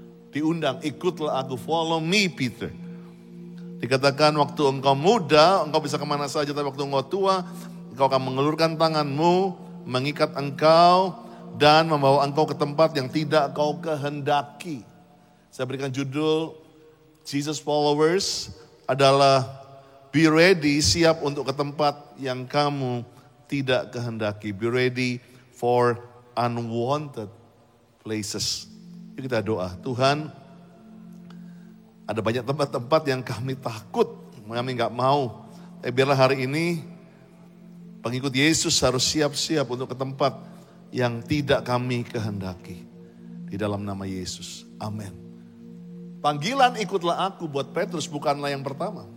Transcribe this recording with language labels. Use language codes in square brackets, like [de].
[id] Diundang, ikutlah aku, [en] follow me Peter. [id] Dikatakan waktu engkau muda, engkau bisa kemana saja, tapi waktu engkau tua, engkau akan mengulurkan tanganmu, mengikat engkau, dan membawa engkau ke tempat yang tidak kau kehendaki. Saya berikan judul, Jesus followers adalah [en] be ready, [id] siap untuk ke tempat yang kamu tidak kehendaki. [en] Be ready for unwanted places. [id] Yuk kita doa, Tuhan, ada banyak tempat-tempat yang kami takut, kami gak mau. Tapi biarlah hari ini pengikut Yesus harus siap-siap untuk ke tempat yang tidak kami kehendaki. Di dalam nama Yesus, amin. Panggilan ikutlah aku buat Petrus bukanlah yang pertama.